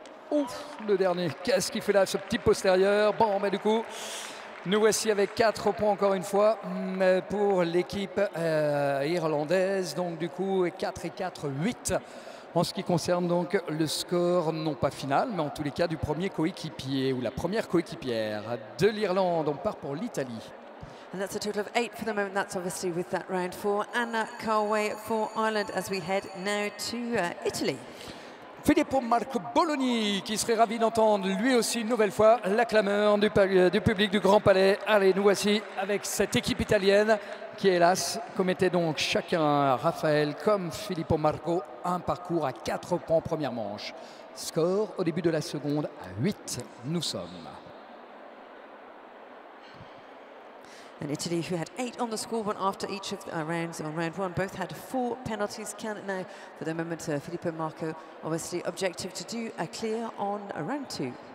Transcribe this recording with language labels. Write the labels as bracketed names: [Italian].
[French] Ouf, le dernier, qu'est-ce qu'il fait là, ce petit postérieur? Bon, mais du coup, nous voici avec 4 points encore une fois pour l'équipe irlandaise. Donc du coup, 4 et 4, 8 en ce qui concerne donc le score, non pas final, mais en tous les cas du premier coéquipier ou la première coéquipière de l'Irlande. On part pour l'Italie. [English] And that's a total of 8 for the moment. That's obviously with that round 4. Anna Carway for Ireland as we head now to Italy. [French] Filippo Marco Bologna qui serait ravi d'entendre lui aussi une nouvelle fois la clameur du public du Grand Palais. Allez, nous voici avec cette équipe italienne qui hélas commettait donc chacun, Raphaël comme Filippo Marco, un parcours à 4 points en première manche. Score au début de la seconde à 8, nous sommes. [English] And Italy, who had 8 on the scoreboard after each of the rounds on round 1, both had 4 penalties. Can now, for the moment, Filippo Marco, obviously objective to do a clear on round 2.